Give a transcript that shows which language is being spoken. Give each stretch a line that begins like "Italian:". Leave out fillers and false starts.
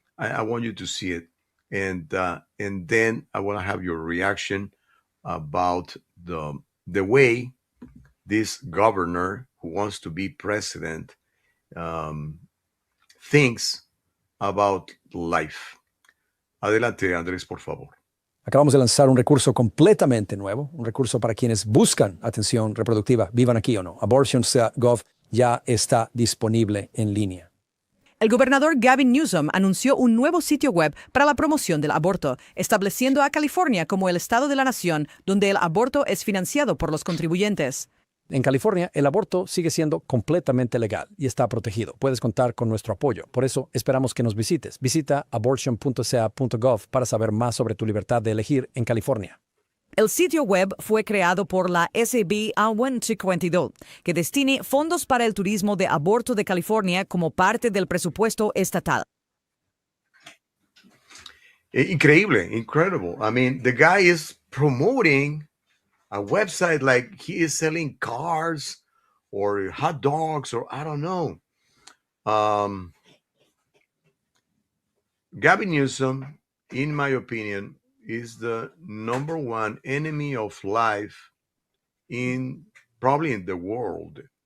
English: I want you to see it. And then I want to have your reaction about the way this governor who wants to be president thinks about life.
Spanish: Adelante, Andrés, por favor. Acabamos de lanzar un recurso completamente nuevo, un recurso para quienes buscan atención reproductiva, vivan aquí o no. Abortions.gov ya está disponible en línea. El gobernador Gavin Newsom anunció un nuevo sitio web para la promoción del aborto, estableciendo a California como el estado de la nación donde el aborto es financiado por los contribuyentes. En California, el aborto sigue siendo completamente legal y está protegido. Puedes contar con nuestro apoyo. Por eso, esperamos que nos visites. Visita abortion.ca.gov para saber más sobre tu libertad de elegir en California. El sitio web fue creado por la SB 152, que destine fondos para el turismo de aborto de California como parte del presupuesto estatal. Increíble,
English: incredible. I mean, the guy is promoting a website like he is selling cars or hot dogs or I don't know. Gavin Newsom, in my opinion, is the number one enemy of life probably in the world.